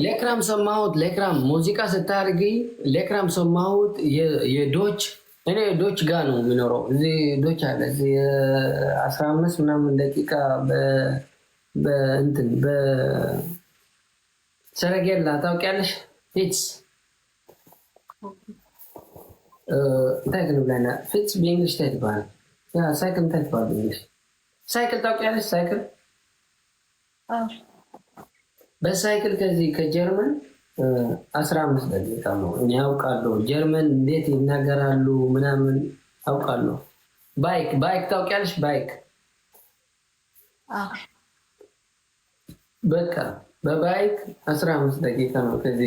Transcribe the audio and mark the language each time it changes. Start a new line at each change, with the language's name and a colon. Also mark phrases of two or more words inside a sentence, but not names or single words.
Amharic: ለክራም ሰማሁት። ለክራም ሙዚቃ ስታርጊ ለክራም ሰማሁት። የዶች እኔ ዶች ጋር ነው የሚኖረው። እዚህ ዶች አለ እዚህ 15 ምናምን ደቂቃ በእንትን በሰረጌላ ታውቂያለሽ?
Tigrinya: ፊትስ እንታይ ክንብለና ፊትስ በእንግሊሽ እንታይ ትበሃል? ሳይክል እንታይ ትበሃል በእንግሊሽ? ሳይክል ታውቂያለሽ?
Amharic: ሳይክል በሳይክል ከዚህ ከጀርመን 15 ደቂቃ ነው። እኔ አውቃለሁ ጀርመን እንዴት ይናገራሉ ምናምን አውቃለሁ። ባይክ ታውቂያለሽ? ባይክ በቃ በባይክ 15 ደቂቃ ነው ከዚህ